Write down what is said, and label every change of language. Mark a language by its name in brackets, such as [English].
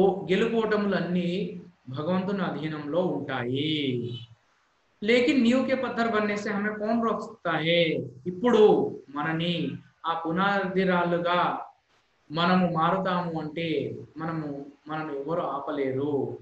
[Telugu] గెలుపోటములన్నీ భగవంతుని అధీనంలో ఉంటాయి. [Hindi] లేకిన్ नींव के पत्थर बनने से हमें कौन रोक सकता है? [Telugu] ఇప్పుడు మనని ఆ పునాది రాళ్ళుగా మనము మారుతాము అంటే మనను ఎవరు ఆపలేరు.